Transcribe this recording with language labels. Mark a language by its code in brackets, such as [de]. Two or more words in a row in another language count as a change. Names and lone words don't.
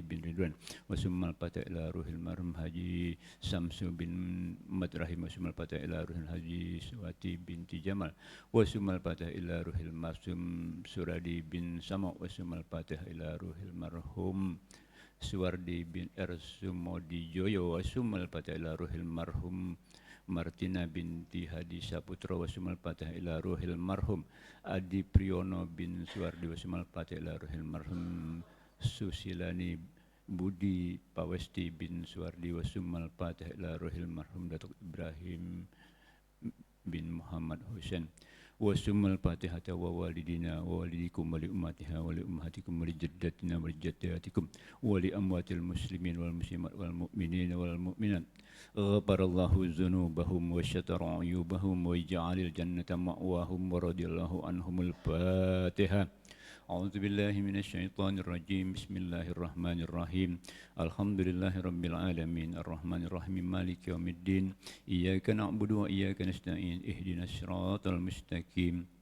[ar] بن Ridwan وثم الفاتحة إلى روح المرحوم Haji Samsu بن Madrahim وثم الفاتحة إلى روح Haji Suwati بنت Jamal وثم الفاتحة إلى روح المرحوم Suradi بن Sama وثم الفاتحة إلى روح المرحوم Suwardi بن Ersumodi Joyo وثم الفاتحة إلى روح المرحوم Martina بنت Hadi Saputra وثم الفاتحة إلى روح المرحوم Adi Priyono بن Suwardi وثم الفاتحة إلى روح المرحوم Susilani Budi Pawesti بن Suwardi وثم الفاتحة إلى روح المرحوم Datuk Ibrahim بن Muhammad Husain وثم الفاتحة و والدينا و والديكم و لأمتها و لأمهاتكم و لجداتنا و لجداتكم و لأموات المسلمين والمسلمات والمؤمنين والمؤمنات غفر الله ذنوبهم وستر عيوبهم وجعل الجنة مأواهم ورضي الله عنهم الفاتحة. أعوذ بالله من الشيطان الرجيم. بسم الله الرحمن الرحيم. الحمد لله رب العالمين. الرحمن الرحيم. مالك يوم الدين. إياك نعبد وإياك نستعين. اهدنا الصراط المستقيم.